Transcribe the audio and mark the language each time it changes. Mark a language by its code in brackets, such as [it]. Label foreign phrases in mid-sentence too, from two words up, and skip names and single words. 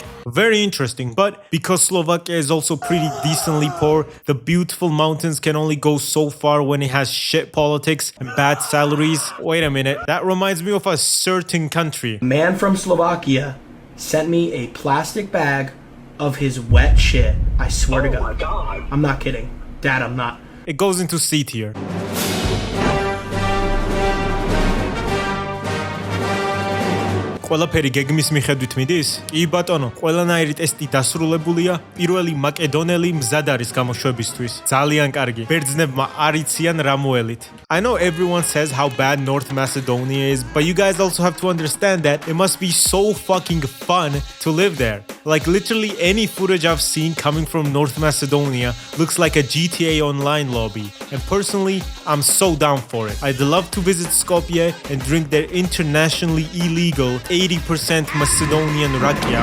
[en] Very interesting, but because Slovakia is also pretty decently poor, the beautiful mountains can only go so far when it has shit politics and bad salaries. Wait a minute, that reminds me of a certain country. A man from Slovakia sent me a plastic bag of his wet shit. I swear to God. My God. I'm not kidding. Dad, I'm not. It goes into C tier. [ka] ყველაფერი გეგმის მიხედვით მიდის? კი ბატონო, ყველანაირი ტესტი დასრულებულია. პირველი მაკედონელი მზად არის გამოშვებისთვის. ძალიან კარგი. ბერძნებმა არ იციან რა მოელით. [en] I know everyone says how bad North Macedonia is, but you guys also have to understand that it must be so fucking fun to live there. Like literally any footage I've seen coming from North Macedonia looks like a GTA Online lobby. And personally, I'm so down for it. I'd love to visit Skopje and drink their internationally illegal 80% Macedonian rakia.